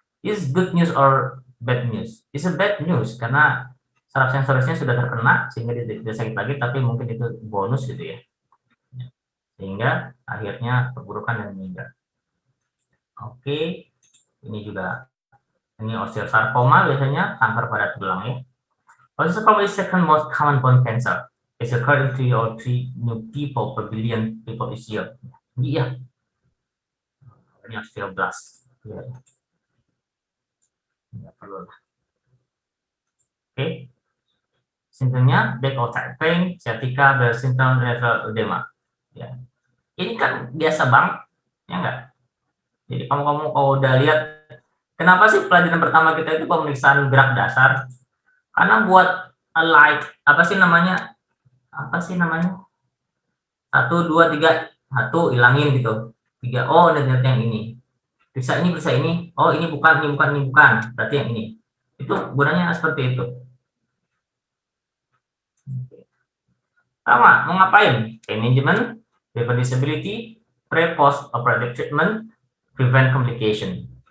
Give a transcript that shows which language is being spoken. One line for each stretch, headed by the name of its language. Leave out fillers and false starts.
English: Is good news or bad news? It's a bad news
Indonesian: karena saraf sensorisnya sudah terkena sehingga dia tidak sakit lagi, tapi mungkin itu bonus gitu ya. sehingga akhirnya perburukan dan meninggal. Oke, ini juga ini osteosarcoma biasanya kanker pada tulang ya.
English: Osteosarcoma is second most common bone cancer. It's occurring 2 or 3 new people per billion people each year.
Indonesian: Iya. Ini osteoblast. Ya. Nggak perlu lah.
English: Oke. Simptomnya back or side pain, sciatica, Bell syndrome, lateral edema. Ya.
Indonesian: Ini kan biasa banget, ya enggak? Jadi kamu kalau udah lihat, kenapa sih pelajaran pertama kita itu pemeriksaan gerak dasar? Karena buat apa sih namanya? 1, 2, 3, 1 hilangin gitu. 3, oh ternyata yang ini. Periksa ini. Oh ini bukan. Berarti yang ini. Itu gunanya seperti itu. Sama, mau ngapain?
English: Pain management, prevent disability, pre-post operative treatment, prevent complication.